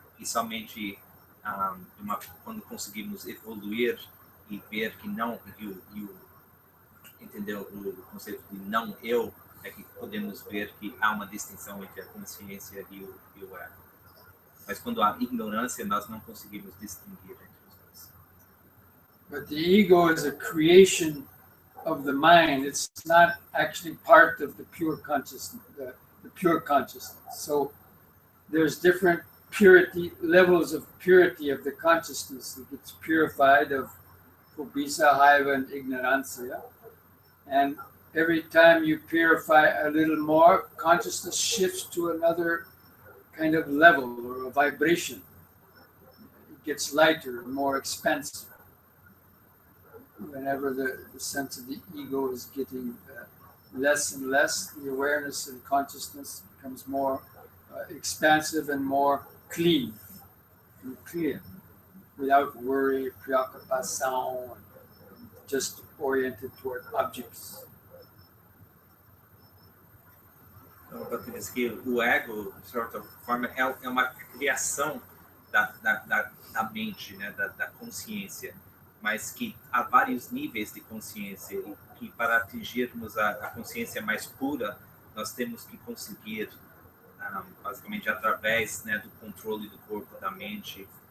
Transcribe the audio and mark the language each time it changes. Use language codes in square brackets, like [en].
[pt] E somente quando conseguimos evoluir e ver que não, entender o conceito de não eu, é que podemos ver que há uma distinção entre a consciência e o ego. Mas quando há ignorância, nós não conseguimos distinguir entre os dois. [en] But the ego is a creation of the mind. It's not actually part of the pure consciousness, the pure consciousness. So there's different purity, levels of purity of the consciousness. It gets purified of Pūjā, Rāhula, and ignorancia. And every time you purify a little more, consciousness shifts to another kind of level or a vibration. It gets lighter, more expansive. Whenever the sense of the ego is getting less and less, the awareness and consciousness becomes more expansive and more clean and clear, without worry, preoccupation, just oriented toward objects. [pt] Então, Bhante diz que o ego, de certa forma, é uma criação da mente, né, da consciência, mas que há vários níveis de consciência e que para atingirmos a consciência mais pura, nós temos que conseguir, basicamente através, né, do controle do corpo, da mente,